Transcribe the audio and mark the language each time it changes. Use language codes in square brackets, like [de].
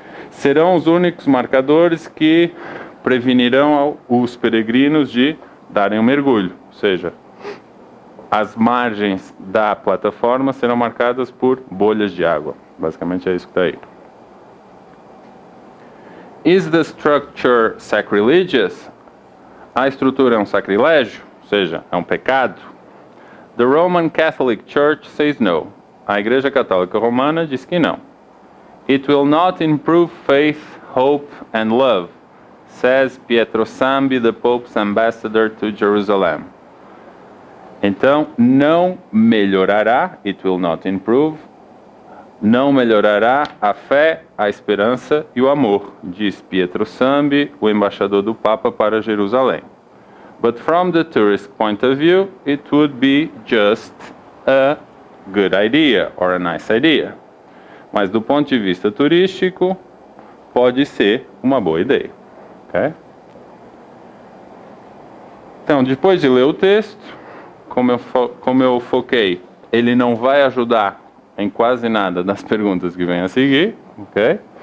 [pt] Serão os únicos marcadores que prevenirão os peregrinos de darem um mergulho, ou seja, as margens da plataforma serão marcadas por bolhas de água. Basicamente é isso que está aí. [en] Is the structure sacrilegious? [pt] A estrutura é um sacrilégio? Ou seja, é um pecado? [en] The Roman Catholic Church says no. [pt] A Igreja Católica Romana diz que não. [en] It will not improve faith, hope and love, says Pietro Sambi, the Pope's ambassador to Jerusalem. [pt] Então, não melhorará, [en] it will not improve, [pt] não melhorará a fé, a esperança e o amor, diz Pietro Sambi, o embaixador do Papa para Jerusalém. [en] But from the tourist point of view, it would be just a good idea or a nice idea. [pt] Mas do ponto de vista turístico, pode ser uma boa ideia. Okay? Então, depois de ler o texto, como eu foquei, ele não vai ajudar em quase nada das perguntas que vêm a seguir. Okay?